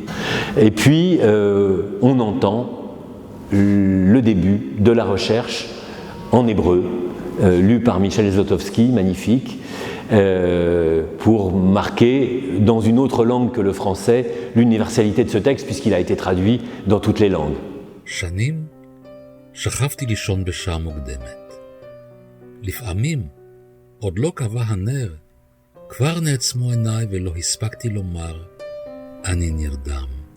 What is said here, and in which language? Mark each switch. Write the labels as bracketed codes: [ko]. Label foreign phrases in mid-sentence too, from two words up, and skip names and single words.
[fr] Et puis, on entend le début de la recherche en hébreu, lu par Michel Zlotowski, magnifique, pour marquer dans une autre langue que le français l'universalité de ce texte, puisqu'il a été traduit dans toutes les langues. [he] שנים שכבתי לישון בשעה מוקדמת. לפעמים עוד לא קבע הנר, כבר נעצמו עיניי ולא הספקתי לומר, אני נרדם.